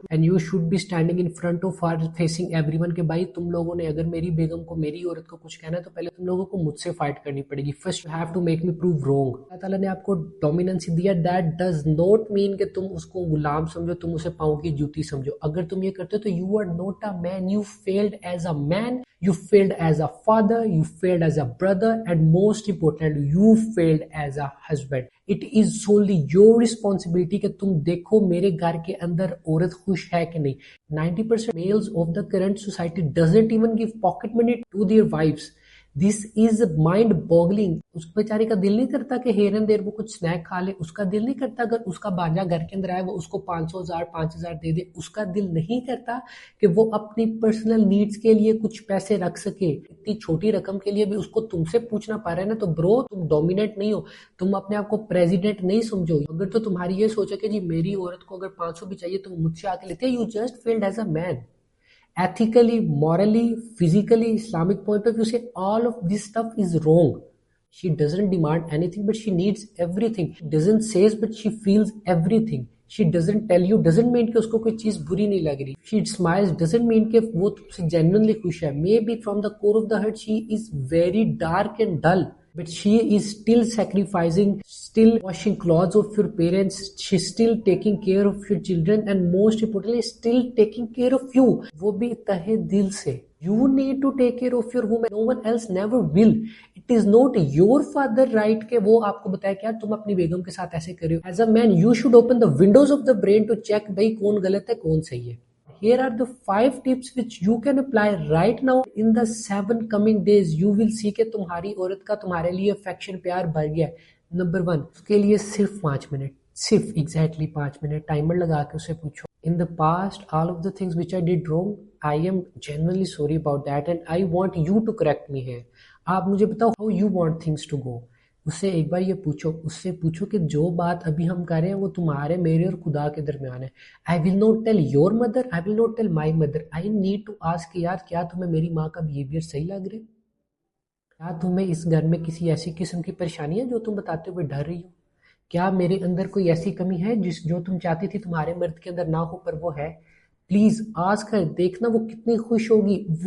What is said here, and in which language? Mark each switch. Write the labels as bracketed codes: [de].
[en] and you should be standing in front of her facing everyone [ur] کہ بھائی تم لوگوں نے اگر میری بیگم کو, میری عورت کو کچھ کہنا ہے تو پہلے تم لوگوں کو مجھ سے فائٹ کرنی پڑے گی. [en] First you have to make me prove wrong. [ur] اللہ تعالیٰ نے آپ کو ڈومیننسی دیا, [en] that does not mean [ur] کہ تم اس کو غلام سمجھو, تم اسے پاؤں کی جوتی سمجھو. اگر تم یہ کرتے ہو تو [en] You are not a man, you failed as a man, you failed as a father, you failed as a brother, and most importantly, you failed as a husband. It is solely your responsibility [ur] کہ تم دیکھو میرے گھر کے اندر عورت خوش ہے کہ نہیں. [en] 90% males of the current society doesn't even give pocket money to their wives. This is mind boggling. [ur] اس بیچارے کا دل نہیں کرتا کہ [en] here and there [ur] وہ کچھ سنیک کھا لے, اس کا دل نہیں کرتا اگر اس کا بانجا گھر کے اندر آئے وہ اس کو 500,000 5,000 دے دے, اس کا دل نہیں کرتا کہ وہ اپنی پرسنل نیڈز کے لیے کچھ پیسے رکھ سکے. اتنی چھوٹی رقم کے لیے بھی اس کو تم سے پوچھنا پا رہا ہے نا, تو برو تم ڈومینیٹ نہیں ہو, تم اپنے آپ کو پریزیڈنٹ نہیں سمجھو. اگر تو تمہاری یہ سوچ ہے کہ جی میری عورت کو اگر 500 بھی چاہیے تو مجھ سے آ کے لیتے, [en] You just failed as a man. Ethically, morally, physically, Islamic point of view say all of this stuff is wrong. She doesn't demand anything but she needs everything. She doesn't say but she feels everything. She doesn't tell you doesn't mean [ur] کہ اس کو کوئی چیز بری نہیں لگ رہی. [en] She smiles doesn't mean [ur] کہ وہ تم سے genuinely خوش ہے. [en] Maybe from the core of the heart she is very dark and dull, but she is still sacrificing, still washing clothes of your parents, she's still taking care of your children, and most importantly still taking care of you. [ur] وہ بھی تہے دل سے. [en] You need to take care of your woman. No one else never will. It is not your father right [ur] کہ وہ آپ کو بتائے کہ تم اپنی بیگم کے ساتھ ایسے کرے ہو. [en] As a man, you should open the windows of the brain to check [ur] بھائی کون غلط ہے کون صحیح ہے. [en] Here are the 5 tips which you can apply right now in the 7 coming days. You will see [ur] کہ تمہاری عورت کا تمہارے لیے افیکشن پیار بڑھ گیا ہے. نمبر 1, اس کے لیے صرف 5 منٹ, صرف ایگزیکٹلی 5 منٹ ٹائمر لگا کے اسے پوچھو. [en] In the past, all of the things which I did wrong, I am genuinely sorry about that and I want you to correct me here. [ur] آپ مجھے بتاؤ [en] how you want things to go. [ur] اس سے ایک بار یہ پوچھو, اس سے پوچھو کہ جو بات ابھی ہم کر رہے ہیں وہ تمہارے, میرے اور خدا کے درمیان ہے. [en] I will not tell your mother, I will not tell my mother. I need to ask [ur] یار کیا تمہیں میری ماں کا بیہیویئر صحیح لگ رہا ہے؟ کیا تمہیں اس گھر میں کسی ایسی قسم کی پریشانی ہے جو تم بتاتے ہوئے ڈر رہی ہو؟ کیا میرے اندر کوئی ایسی کمی ہے جو تم چاہتی تھی تمہارے مرد کے اندر نہ ہو پر وہ ہے؟ پلیز آسک کر, دیکھنا وہ کتنی خوش ہوگی.